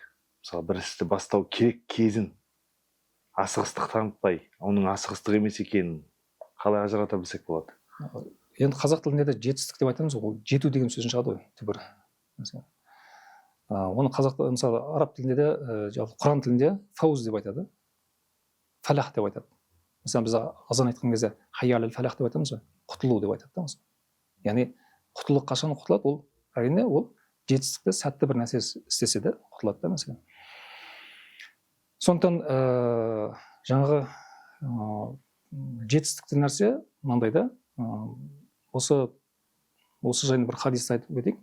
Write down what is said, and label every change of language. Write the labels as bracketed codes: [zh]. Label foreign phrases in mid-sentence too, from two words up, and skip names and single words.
[kk] Мысалы, бір істі бастау керек кезін асығыстық танытпай, оның асығыстық емес екенін қалай ажырата білсек болады? Енді қазақ тілінде де жетістік деп айтамыз, ол жету деген сөзден шығады ғой, түбір. Оны қазақта, мысалы, араб тілінде де, Құран тілінде фауз деп айтады, фалах деп айтады. Мысалы, біз азан айтқан кезде [ar] حي على الفلاح [kk] деп айтамыз ғой, құтылу деп айтады да. Яғни құтылу қашан құтылады? Ол әрине ол жетістікті сәтті бір нәрсе істесе де құтылады да, мәселен. Сондықтан жаңағы жетістікті нәрсе мынандай да, осы жайында бір хадисті айтып өтейік.